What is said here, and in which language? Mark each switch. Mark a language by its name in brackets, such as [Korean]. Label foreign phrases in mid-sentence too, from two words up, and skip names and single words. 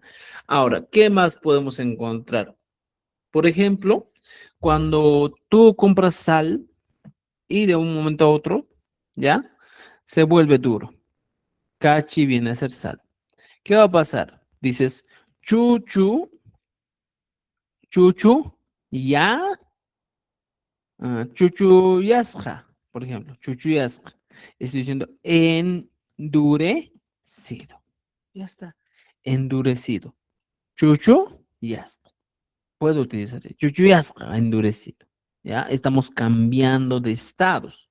[Spanish] Ahora, ¿qué más podemos encontrar? Por ejemplo, cuando tú compras sal y de un momento a otro, ¿ya? Se vuelve duro. Cachi viene a ser sal. ¿Qué va a pasar? Dices, [Quechua] chuchu, chuchu, ya, chuchu yasja, [Spanish] por ejemplo, [Quechua] chuchu yasja. [Spanish] Estoy diciendo endurecido. Ya está. Endurecido. [Quechua] Chuchu yasja. [Spanish] Puedo utilizarse. [Quechua] Chuchu yasja, [Spanish] endurecido. ¿Ya? Estamos cambiando de estados.